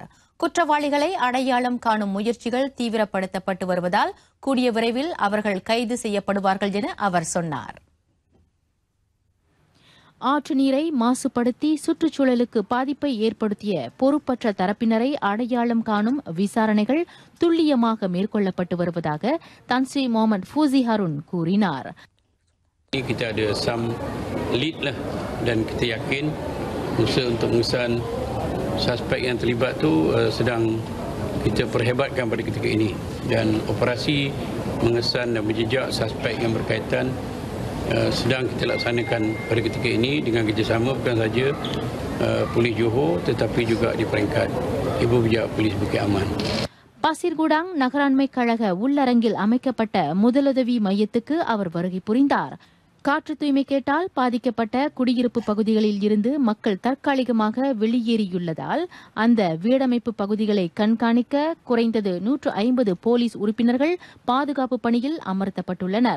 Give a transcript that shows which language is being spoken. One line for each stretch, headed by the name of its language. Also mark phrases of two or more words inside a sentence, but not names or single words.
Tamil: குற்றவாளிகளை அடையாளம் காணும் முயற்சிகள் தீவிரப்படுத்தப்பட்டு வருவதால் கூடிய விரைவில் அவர்கள் கைது செய்யப்படுவார்கள் என அவர் சொன்னார். ஆற்று நீரை மாசுபடுத்தி சுற்றுச்சூழலுக்கு பாதிப்பை ஏற்படுத்திய பொறுப்பற்ற தரப்பினரை அடையாளம் காணும் விசாரணைகள் துல்லியமாக மேற்கொள்ளப்பட்டு வருவதாக தான் ஸ்ரீ முகமது ஃபூசி ஹருன் கூறினார்.
Malay: Kita ada
English: some lead
Malay: lah dan kita yakin usaha untuk mengesan suspek yang terlibat tu sedang kita perhebatkan pada ketika ini dan operasi mengesan dan menjejak suspek yang berkaitan sedang kita laksanakan pada ketika ini dengan kerjasama bukan sahaja Polis Johor tetapi juga di peringkat Ibu Bijak Polis Bukit Aman.
Tamil: பாசிர்குடாங் நகராண்மை கழக உள்ளரங்கில் அமைக்கப்பட்ட முதலுதவி மையத்துக்கு அவர் வருகை புரிந்தார். காற்று தூய்மை கேட்டால் பாதிக்கப்பட்ட குடியிருப்பு பகுதிகளில் இருந்து மக்கள் தற்காலிகமாக வெளியேறியுள்ளதால் அந்த வீடமைப்பு பகுதிகளை கண்காணிக்க குறைந்தது 150 போலீஸ் உறுப்பினர்கள் பாதுகாப்பு பணியில் அமர்த்தப்பட்டுள்ளனர்.